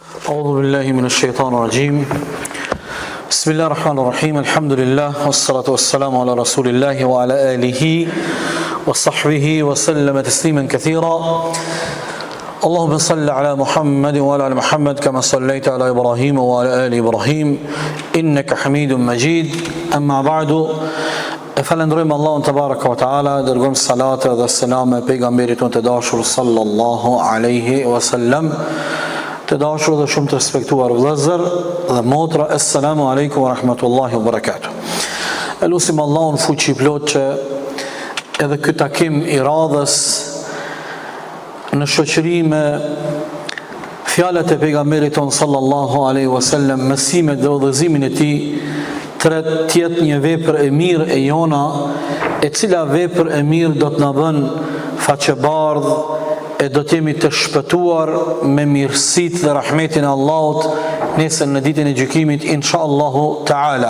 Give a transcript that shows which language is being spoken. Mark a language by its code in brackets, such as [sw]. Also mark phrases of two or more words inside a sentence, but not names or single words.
[ar] أعوذ بالله من الشيطان الرجيم بسم الله الرحمن الرحيم الحمد لله والصلاة والسلام على رسول الله وعلى آله وصحبه وسلم تسليما كثيرا اللهم صل على محمد وعلى آل محمد كما صليت على إبراهيم وعلى آل إبراهيم إنك حميد مجيد أما بعد فلندرم الله تبارك وتعالى درجم الصلاة والسلام [sq] pejgamberit të dashur [ar] صلى الله عليه وسلم. [sq] Të dashur dhe shumë të respektuar vëllezër dhe motra, [ar] السلام عليكم ورحمة الله وبركاته. [sq] Elusim Allahun fuqi plot që edhe ky takim I radhës në shoqëri me fjalët e pejgamberit ton [ar] صلى الله عليه وسلم, [sq] mësimet dhe udhëzimin e tij, të jetë një vepër e mirë e jona, e cila vepër e mirë do të na bën faqebardh, e do të jemi të shpëtuar me mirësitë dhe rahmetin e Allahut nesër në ditën e gjykimit [ar] إن شاء الله تعالى.